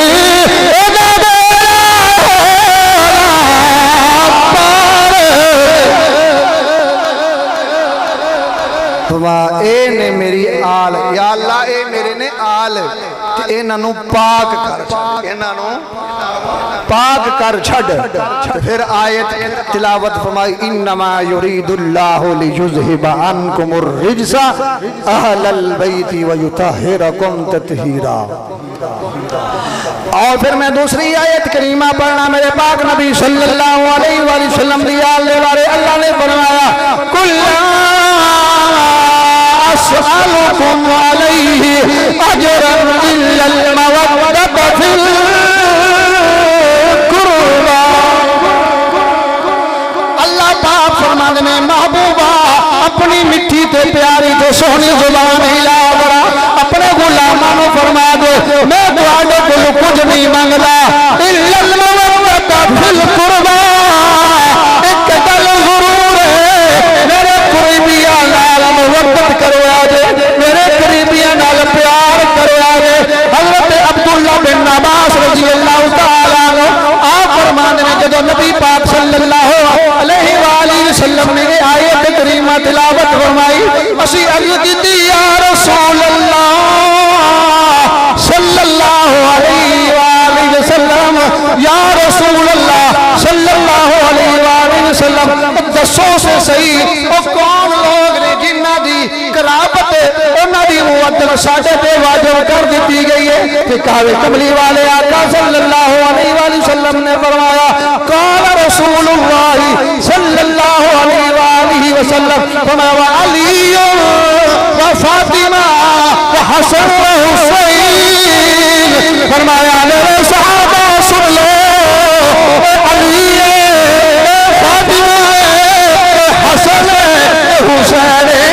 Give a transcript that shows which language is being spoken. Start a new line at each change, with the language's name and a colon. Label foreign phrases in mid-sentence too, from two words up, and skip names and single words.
Punjabi: اے نے میری آل یا اللہ اے میرے نے آل اے ننو پاک کر چھڑ اے ننو پاک کر چھڑ پھر آیت تلاوت فرمائی
Arabic: انما یرید اللہ لیذہب عنکم الرجس اہل البیت ویطہرکم تطہیرا
Punjabi: اور پھر میں دوسری آیت کریمہ پڑھنا میرے پاک نبی
Arabic: صلی اللہ علیہ وآلہ وسلم
Punjabi: دی آل دے بارے اللہ نے فرمایا کلا
Arabic: اسألكم عليه اجرا الا المودة في القربى
Urdu: اللہ پاک فرماتے ہیں
Punjabi: محبوبہ اپنی مٹھی تے پیاری تے سونی زبان ہلا بڑا اپنے غلاماں نو فرما دے میں تواڈے کول کچھ نہیں منگدا
Arabic: الا المودة في القربى
Punjabi: ایک گل ضرور ہے میرے قریبیاں نال محبت کرو میرے قریبیاں نال پیار کرو حضرت عبداللہ بن عباس
Arabic: رضی اللہ تعالیٰ عنہ
Punjabi: آپ فرمانے میں جدو نبی پاک صلی
Arabic: اللہ علیہ وآلہ وسلم
Punjabi: نے آیت کریمہ تلاوت فرمائی اسی عرض کی
Arabic: یا رسول اللہ صلی اللہ علیہ وآلہ وسلم
Punjabi: یا
Arabic: رسول اللہ صلی اللہ علیہ وآلہ وسلم
Punjabi: دسو سے صحیح وہ کون لوگ نے جنہ دی قرابت انہاں دی معدل ساڈے تے واجب کر دیتی گئی ہے کہ کہوے کملی والے آقا
Arabic: صلی اللہ علیہ وآلہ وسلم
Punjabi: نے فرمایا
Arabic: قال رسول اللہ صلی اللہ علیہ وآلہ وسلم
Punjabi: فرمایا علی و فاطمہ و حسن و حسین فرمایا میرے صحابہ سن لو علی فاطمہ حسن حسین